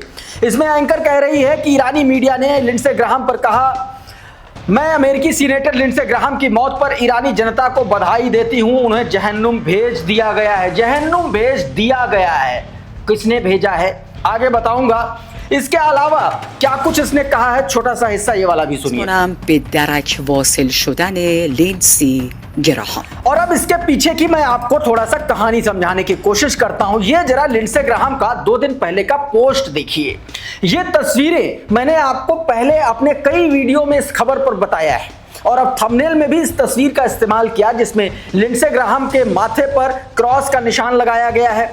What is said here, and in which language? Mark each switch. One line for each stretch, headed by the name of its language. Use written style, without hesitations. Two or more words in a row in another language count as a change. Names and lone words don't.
Hindi: इसमें एंकर कह रही है कि ईरानी मीडिया ने लिंडसे ग्राहम पर कहा, मैं अमेरिकी सीनेटर लिंडसे ग्राहम की मौत पर ईरानी जनता को बधाई देती हूं, उन्हें जहन्नुम भेज दिया गया है। जहन्नुम भेज दिया गया है, किसने भेजा है आगे बताऊंगा। इसके अलावा क्या कुछ इसने कहा है, छोटा सा हिस्सा ये वाला भी सुनिए।
Persian: به درک واصل شدن لیندسی گراهام।
Hindi: और अब इसके पीछे की मैं आपको थोड़ा सा कहानी समझाने की कोशिश करता हूं। ये जरा लिंडसे ग्राहम का 2 दिन पहले का पोस्ट देखिए। ये तस्वीरें मैंने आपको पहले अपने कई वीडियो में इस खबर पर बताया है और अब थंबनेल में भी इस तस्वीर का इस्तेमाल किया, जिसमें लिंडसे ग्राहम के माथे पर क्रॉस का निशान लगाया गया है।